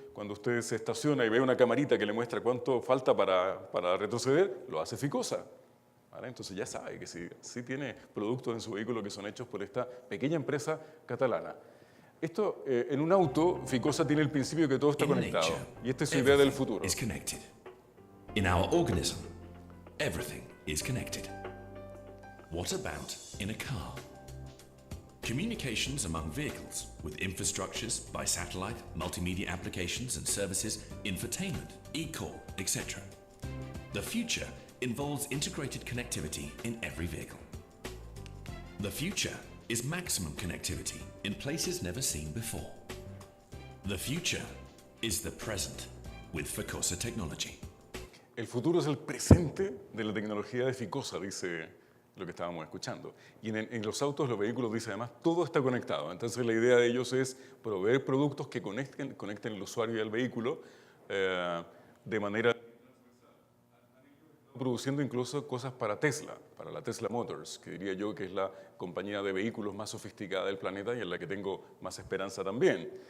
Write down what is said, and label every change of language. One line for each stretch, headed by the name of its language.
Spanish: Cuando usted se estaciona y ve una camarita que le muestra cuánto falta para retroceder, lo hace Ficosa, ¿vale? Entonces ya sabe que sí tiene productos en su vehículo que son hechos por esta pequeña empresa catalana. Esto, en un auto, Ficosa tiene el principio de que todo está conectado. Y esta es su idea del futuro.
English: Is connected. In our organism, everything is connected. What about in a car? Communications among vehicles with infrastructures by satellite, multimedia applications and services, infotainment, e-call, etc. The future involves integrated connectivity in every vehicle. The future is maximum connectivity in places never seen before. The future is the present with Ficosa Technology.
Spanish: El futuro es el presente de la tecnología de Ficosa, dice lo que estábamos escuchando. Y en los autos, los vehículos, dice además, todo está conectado. Entonces la idea de ellos es proveer productos que conecten al usuario y al vehículo de manera produciendo incluso cosas para Tesla, para la Tesla Motors, que diría yo que es la compañía de vehículos más sofisticada del planeta y en la que tengo más esperanza también.